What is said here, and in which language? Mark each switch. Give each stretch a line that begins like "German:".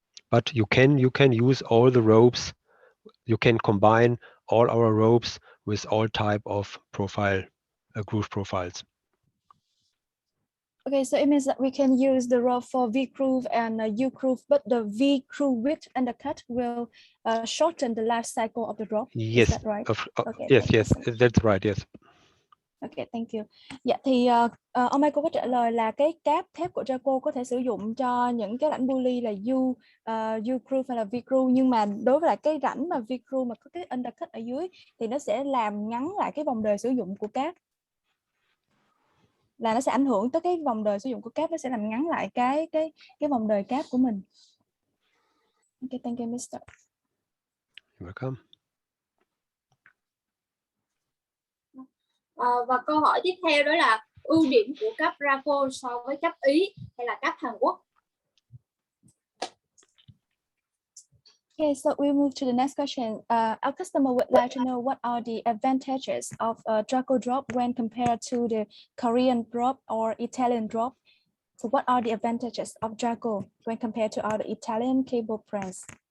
English: But you can use all the ropes. You can combine all our ropes with all type of profile groove profiles. Okay, so it means that we can use the rope for V groove and U groove, but the V groove with undercut will shorten the life cycle of the drop. Yes, is that right? Okay, yes, that's right, yes. Okay, thank you.
Vietnamese: Dạ thì ông Michael có trả lời là cái cáp thép của Drako có thể sử dụng cho những cái rãnh pulley là U groove hay là V groove, nhưng mà đối với lại cái rãnh mà V groove mà có cái undercut ở dưới thì nó sẽ làm ngắn lại cái vòng đời sử dụng của cáp. Là nó sẽ ảnh hưởng tới cái vòng đời sử dụng của cáp, nó sẽ làm ngắn lại cái vòng đời cáp của mình.
English: Okay, thank you, Mr. You're welcome.
Vietnamese: Và câu hỏi tiếp theo đó là ưu điểm của cáp Drako so với cáp Ý hay là cáp Hàn Quốc?
English: Okay, so we move to the next question. Our customer would like to know what are the advantages of a Drako drop when compared to the Korean drop or Italian drop. So what are the advantages of Drako when compared to other Italian cable brands?